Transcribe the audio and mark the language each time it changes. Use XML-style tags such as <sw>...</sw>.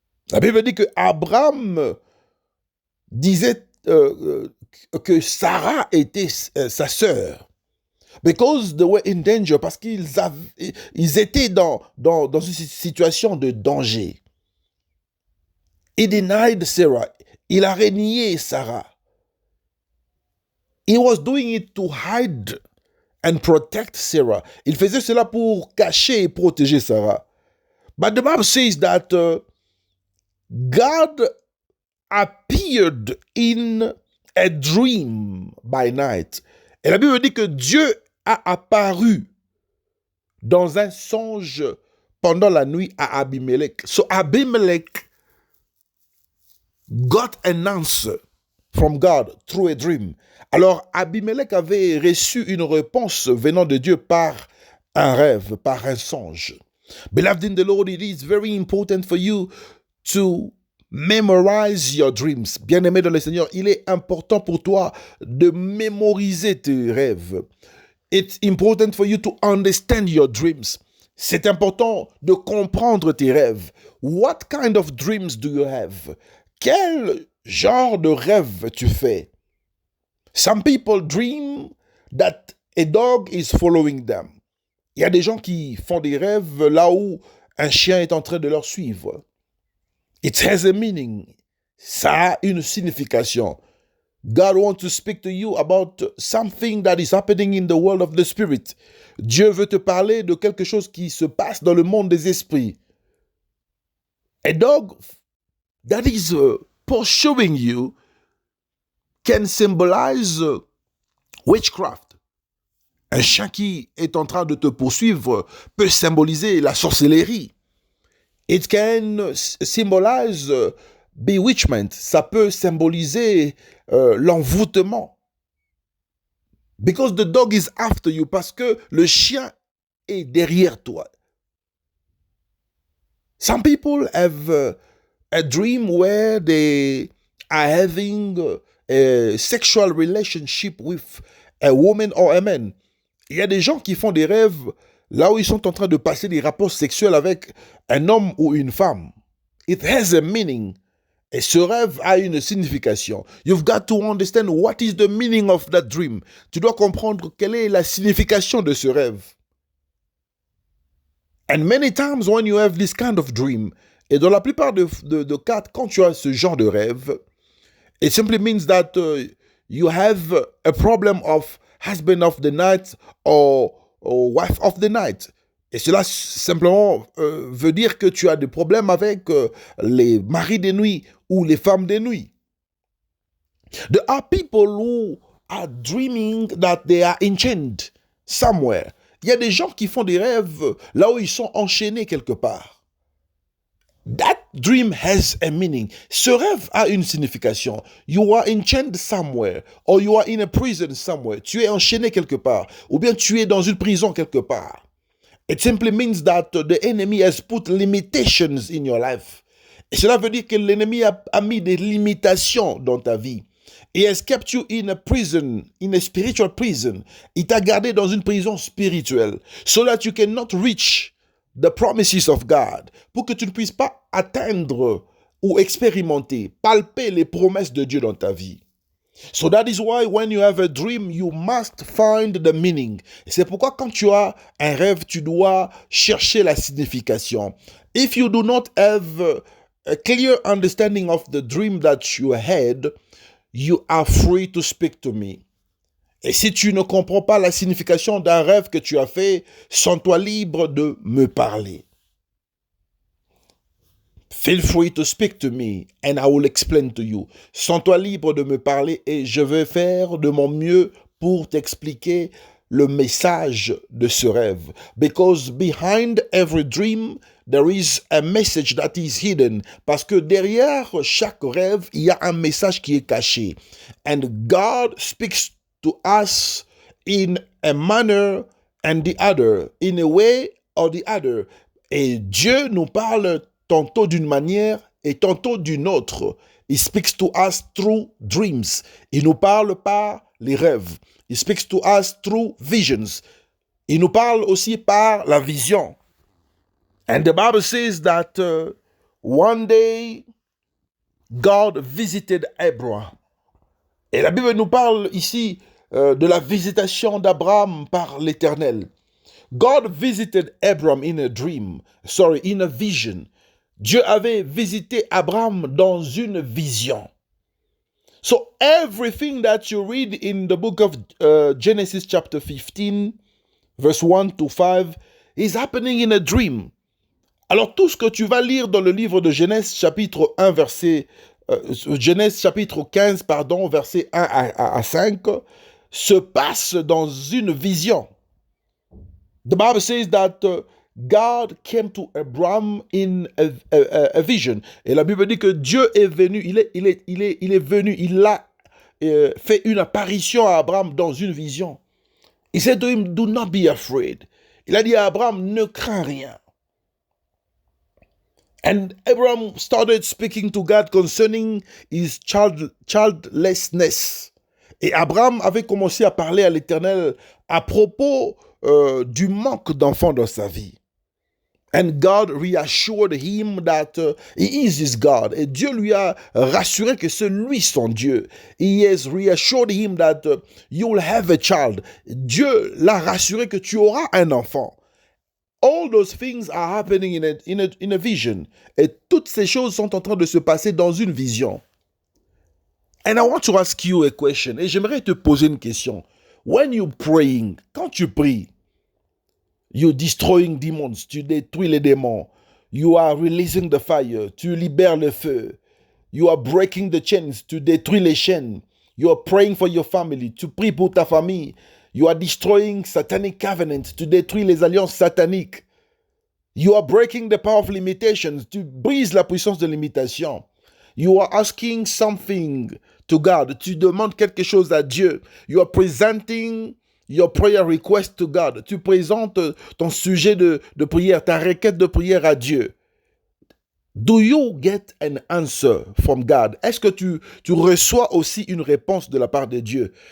<fr>La Bible dit que Abraham disait que Sarah était sa sœur.</fr> <en>Because they were in danger,</en> <fr>parce qu'ils étaient dans une situation de danger.</fr> <en>He denied Sarah.</en> <fr>Il a renié Sarah.</fr> <en>He was doing it to hide and protect Sarah.</en> <fr>Il faisait cela pour cacher et protéger Sarah.</fr> <en>But the Bible says that God appeared in a dream by night.</en> <fr>Et la Bible dit que Dieu a apparu dans un songe pendant la nuit à Abimelech.</fr> <en>So Abimelech got an answer from God through a dream.</en> <fr>Alors Abimelech avait reçu une réponse venant de Dieu par un rêve, par un songe.</fr> <en>Beloved in the Lord, it is very important for you to memorize your dreams.</en> <fr>Bien-aimé dans le Seigneur, il est important pour toi de mémoriser tes rêves.</fr> <en>It's important for you to understand your dreams.</en> <fr>C'est important de comprendre tes rêves.</fr> <en>What kind of dreams do you have?</en> <fr>Quel genre de rêve tu fais?</fr> <en>Some people dream that a dog is following them.</en> <fr>Il y a des gens qui font des rêves là où un chien est en train de leur suivre.</fr> <en>It has a meaning.</en> <fr>Ça a une signification.</fr> <en>God wants to speak to you about something that is happening in the world of the spirit.</en> <fr>Dieu veut te parler de quelque chose qui se passe dans le monde des esprits.</fr> <en>A dog that is pursuing you can symbolize witchcraft.</en> <fr>Un chien qui est en train de te poursuivre peut symboliser la sorcellerie.</fr> <en>It can symbolize bewitchment.</en> <fr>Ça peut symboliser l'envoûtement.</fr> <en>Because the dog is after you.</en> <fr>Parce que le chien est derrière toi.</fr> <en>Some people have a dream where they are having a sexual relationship with a woman or a man.</en> <fr>Il y a des gens qui font des rêves là où ils sont en train de passer des rapports sexuels avec un homme ou une femme.</fr> <en>It has a meaning.</en> <fr>Et ce rêve a une signification.</fr> <en>You've got to understand what is the meaning of that dream.</en> <fr>Tu dois comprendre quelle est la signification de ce rêve.</fr> <en>And many times when you have this kind of dream,</en> <fr>et dans la plupart de cas, quand tu as ce genre de rêve,</fr> <en>it simply means that you have a problem of husband of the night or wife of the night.</en> <fr>Et cela simplement veut dire que tu as des problèmes avec les maris des nuits ou les femmes des nuits.</fr> <en>There are people who are dreaming that they are enchained somewhere.</en> <fr>Il y a des gens qui font des rêves là où ils sont enchaînés quelque part.</fr> <en>That dream has a meaning.</en> <fr>Ce rêve a une signification.</fr> <en>You are enchained somewhere, or you are in a prison somewhere.</en> <fr>Tu es enchaîné quelque part, ou bien tu es dans une prison quelque part.</fr> <en>It simply means that the enemy has put limitations in your life.</en> <fr>Et cela veut dire que l'ennemi a mis des limitations dans ta vie.</fr> <en>He has kept you in a prison, in a spiritual prison.</en> <fr>Il t'a gardé dans une prison spirituelle,</fr> <en>so that you cannot reach the promises of God,</en> <fr>pour que tu ne puisses pas atteindre ou expérimenter, palper les promesses de Dieu dans ta vie.</fr> <en>So that is why when you have a dream, you must find the meaning.</en> <fr>C'est pourquoi quand tu as un rêve, tu dois chercher la signification.</fr> <en>If you do not have a clear understanding of the dream that you had, you are free to speak to me.</en> <fr>Et si tu ne comprends pas la signification d'un rêve que tu as fait, sens-toi libre de me parler.</fr> <en>Feel free to speak to me and I will explain to you.</en> <fr>Sens-toi libre de me parler et je vais faire de mon mieux pour t'expliquer le message de ce rêve.</fr> <en>Because behind every dream, there is a message that is hidden.</en> <fr>Parce que derrière chaque rêve, il y a un message qui est caché.</fr> <en>And God speaks to us in a manner and the other, in a way or the other.</en> <fr>Et Dieu nous parle tantôt d'une manière et tantôt d'une autre.</fr> <en>He speaks to us through dreams.</en> <fr>Il nous parle par les rêves.</fr> <en>He speaks to us through visions.</en> <fr>Il nous parle aussi par la vision.</fr> <en>And the Bible says that one day God visited Abraham.</en> <fr>Et la Bible nous parle ici de la visitation d'Abraham par l'Éternel.</fr> <en>God visited Abraham in a vision.</en> <fr>Dieu avait visité Abraham dans une vision.</fr> <en>So everything that you read in the book of Genesis chapter 15, verse 1 to 5, is happening in a dream.</en> <fr>Alors tout ce que tu vas lire dans le livre de Genèse chapitre 1, Genèse chapitre 15, verset 1 à 5, se passe dans une vision.</fr> <en>The Bible says that God came to Abraham in a vision.</en> <fr>Et la Bible dit que Dieu est venu, il est venu, il a fait une apparition à Abraham dans une vision.</fr> <en>He said to him, do not be afraid.</en> <fr>Il a dit à Abraham, ne crains rien.</fr> <en>And Abraham started speaking to God concerning his childlessness.</en> <fr>Et Abraham avait commencé à parler à l'Éternel à propos du manque d'enfants dans sa vie.</fr> <en>And God reassured him that he is his God.</en> <fr>Et Dieu lui a rassuré que c'est lui son Dieu.</fr> <en>He has reassured him that you will have a child.</en> <fr>Dieu l'a rassuré que tu auras un enfant.</fr> <en>All those things are happening in a vision.</en> <fr>Et toutes ces choses sont en train de se passer dans une vision.</fr> <en>And I want to ask you a question.</en> <fr>Et j'aimerais te poser une question.</fr> <en>When you're praying,</en> <fr>quand tu pries,</fr> <en>you're destroying demons,</en> <fr>tu détruis les démons.</fr> <en>You are releasing the fire,</en> <fr>tu libères le feu.</fr> <en>You are breaking the chains,</en> <fr>tu détruis les chaînes.</fr> <en>You are praying for your family,</en> <fr>tu pries pour ta famille.</fr> <en>You are destroying satanic covenants,</en> <fr>tu détruis les alliances sataniques.</fr> <en>You are breaking the power of limitations,</en> <fr>tu brises la puissance de limitation.</fr> <en>You are asking something to God,</en> <fr>tu demandes quelque chose à Dieu.</fr> <en>You are presenting your prayer request to God.</en> <fr>Tu présentes ton sujet de prière, ta requête de prière à Dieu.</fr> <en>Do you get an answer from God?</en> <fr>Est-ce que tu reçois aussi une réponse de la part de Dieu?</fr>